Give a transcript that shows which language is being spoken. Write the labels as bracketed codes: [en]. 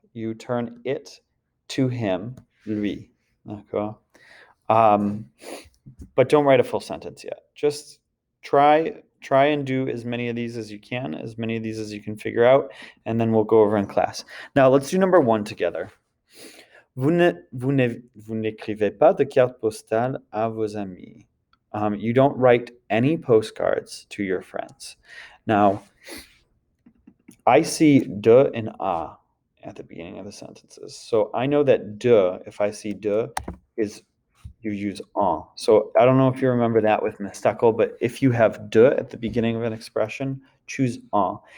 [en] You turn it to him, lui. D'accord? But don't write a full sentence yet. Just try and do as many of these as you can, as many of these as you can figure out, and then we'll go over in class. Now, let's do number 1 together. [fr] Vous n'écrivez pas de carte postale à vos amis. [en] You don't write any postcards to your friends. Now, I see de and a at the beginning of the sentences. So I know that de, if I see de, is you use en. So I don't know if you remember that with mestacle, but if you have de at the beginning of an expression, choose en.